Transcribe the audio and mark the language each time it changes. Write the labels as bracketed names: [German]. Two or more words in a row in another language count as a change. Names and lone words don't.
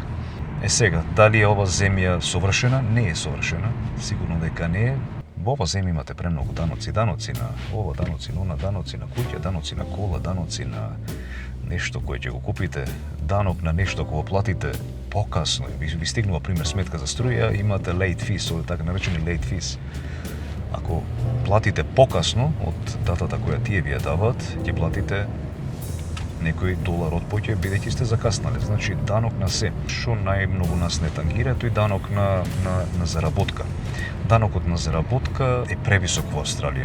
[Macedonian] Сега, дали е ова земја совршена? Не е совршена, сигурно дека не е. Во ова земја имате премногу даноци на ова, даноци на она, даноци на куќа, даноци на кола, даноци на нешто кое ќе го купите, данок на нешто кога платите покасно, ви стигнува пример сметка за струја, имате [English] late fees, [Macedonian] овде така наречени [English] late fees. [Macedonian] Ако платите покасно од датата која тие ви ја даваат, ќе платите некој долар од поќе бидејќи сте закаснале. Значи данок на се, што најмногу нас не тангира, тој данок на заработка. Данокот на заработка е превисок во Австралија.